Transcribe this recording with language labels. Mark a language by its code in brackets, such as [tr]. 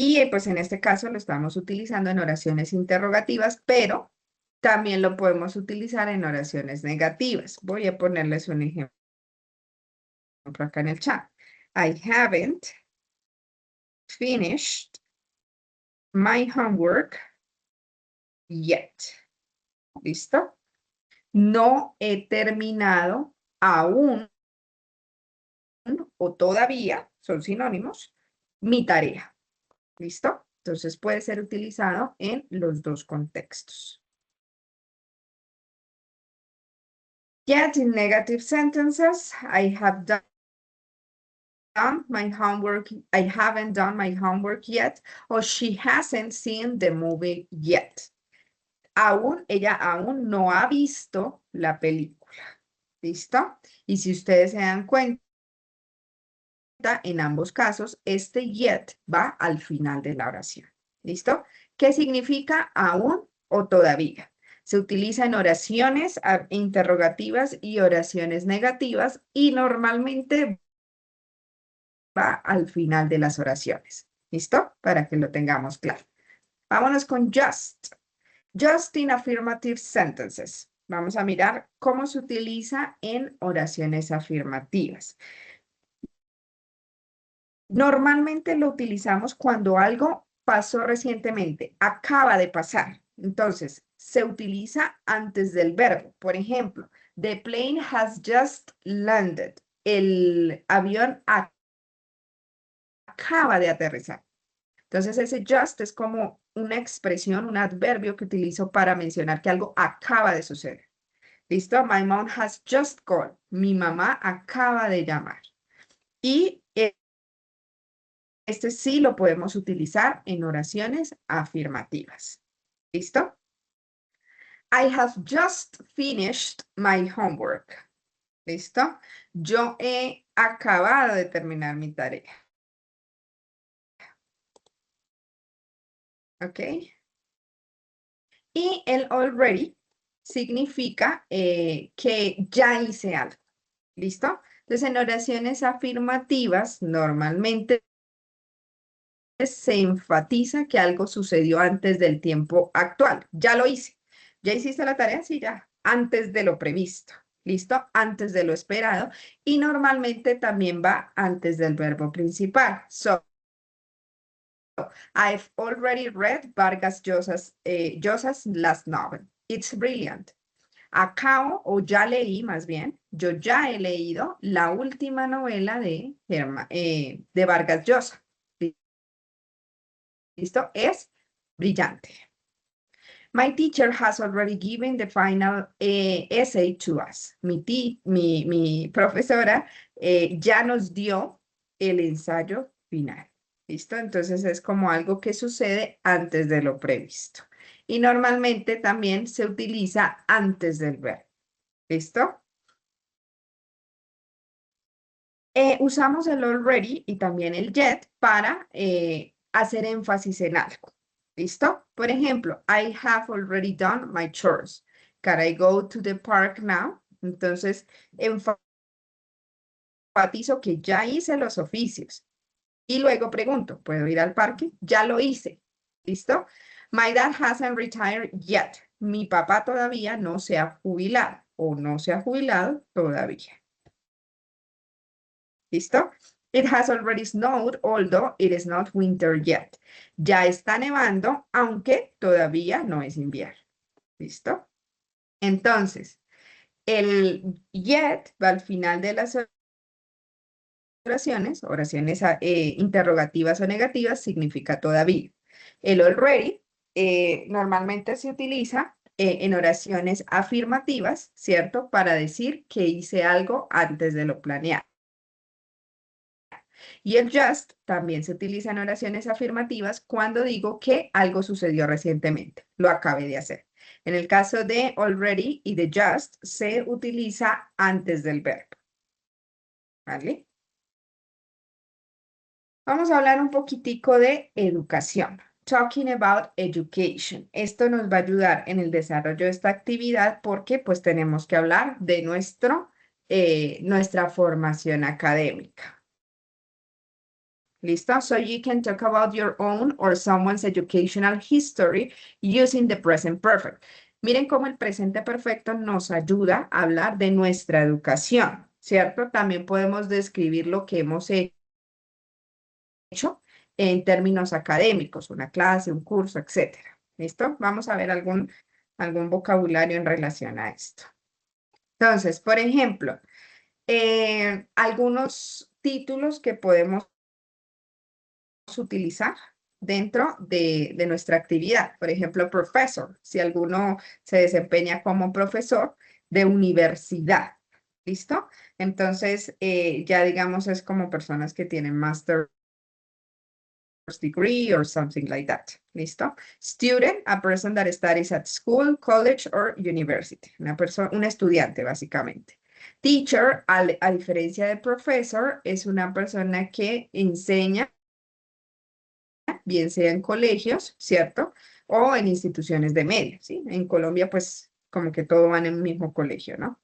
[es] Pues en este caso lo estamos utilizando en oraciones interrogativas, pero también lo podemos utilizar en oraciones negativas. Voy a ponerles un ejemplo acá en el chat. [en] I haven't finished my homework yet. [es] ¿Listo? No he terminado aún o todavía, son sinónimos, mi tarea. ¿Listo? Entonces puede ser utilizado en los dos contextos. [en] Yet in negative sentences, I have done my homework, I haven't done my homework yet, or she hasn't seen the movie yet. [es] Ella aún no ha visto la película. ¿Listo? Y si ustedes se dan cuenta, en ambos casos, este yet va al final de la oración. ¿Listo? ¿Qué significa aún o todavía? Se utiliza en oraciones interrogativas y oraciones negativas y normalmente va al final de las oraciones. ¿Listo? Para que lo tengamos claro. Vámonos con just. [en] Just in affirmative sentences. [es] Vamos a mirar cómo se utiliza en oraciones afirmativas. Normalmente lo utilizamos cuando algo pasó recientemente, acaba de pasar. Entonces, se utiliza antes del verbo. Por ejemplo, [en] the plane has just landed. [es] El avión acaba de aterrizar. Entonces, ese just es como una expresión, un adverbio que utilizo para mencionar que algo acaba de suceder. ¿Listo? [en] My mom has just called. [es] Mi mamá acaba de llamar. Y este sí lo podemos utilizar en oraciones afirmativas. ¿Listo? [en] I have just finished my homework. [es] ¿Listo? Yo he acabado de terminar mi tarea. ¿Ok? Y el already significa que ya hice algo. ¿Listo? Entonces, en oraciones afirmativas, normalmente se enfatiza que algo sucedió antes del tiempo actual. Ya lo hice. ¿Ya hiciste la tarea? Sí, ya. Antes de lo previsto. ¿Listo? Antes de lo esperado. Y normalmente también va antes del verbo principal. [en] So, I've already read Vargas Llosa's last novel. It's brilliant. [es] Acabo, o ya leí más bien, yo ya he leído la última novela de Vargas Llosa. ¿Listo? Es brillante. [en] My teacher has already given the final essay to us. [es] Mi profesora ya nos dio el ensayo final. ¿Listo? Entonces es como algo que sucede antes de lo previsto. Y normalmente también se utiliza antes del verbo. ¿Listo? Usamos el already y también el yet para hacer énfasis en algo. ¿Listo? Por ejemplo, [en] I have already done my chores. Can I go to the park now? [es] Entonces, enfatizo que ya hice los oficios. Y luego pregunto, ¿puedo ir al parque? Ya lo hice. ¿Listo? [en] My dad hasn't retired yet. [es] Mi papá todavía no se ha jubilado o no se ha jubilado todavía. ¿Listo? [en] It has already snowed, although it is not winter yet. [es] Ya está nevando, aunque todavía no es invierno. ¿Listo? Entonces, el yet va al final de las oraciones interrogativas o negativas, significa todavía. El already normalmente se utiliza en oraciones afirmativas, ¿cierto? Para decir que hice algo antes de lo planeado. Y el just también se utiliza en oraciones afirmativas cuando digo que algo sucedió recientemente, lo acabé de hacer. En el caso de already y de just se utiliza antes del verbo. ¿Vale? Vamos a hablar un poquitico de educación. [en] Talking about education. [es] Esto nos va a ayudar en el desarrollo de esta actividad porque pues tenemos que hablar de nuestra formación académica. ¿Listo? [en] So you can talk about your own or someone's educational history using the present perfect. [es] Miren cómo el presente perfecto nos ayuda a hablar de nuestra educación, ¿cierto? También podemos describir lo que hemos hecho en términos académicos, una clase, un curso, etcétera. ¿Listo? Vamos a ver algún vocabulario en relación a esto. Entonces, por ejemplo, algunos títulos que podemos utilizar dentro de nuestra actividad. Por ejemplo, professor, si alguno se desempeña como profesor de universidad. ¿Listo? Entonces, ya digamos, es como personas que tienen [en] master's degree or something like that. [es] ¿Listo? [en] Student, a person that studies at school, college or university. [es] Un estudiante, básicamente. Teacher, a diferencia de professor, es una persona que enseña bien sea en colegios, ¿cierto? O en instituciones de media, ¿sí? En Colombia, pues, como que todo va en el mismo colegio, ¿no?